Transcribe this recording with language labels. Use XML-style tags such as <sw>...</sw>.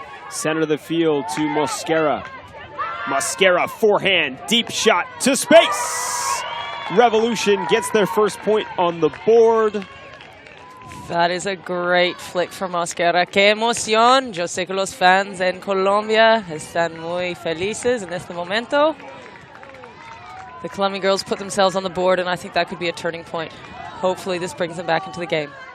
<en>Center of the field to Mosquera. Mosquera forehand, deep shot to space. Revolution gets their first point on the board. That is a great flick from Mosquera.</en> <es>¡Qué emoción! Yo sé que los fans en Colombia están muy felices en este momento.</es> <en>The Colombian girls put themselves on the board, and I think that could be a turning point. Hopefully this brings them back into the game.</en>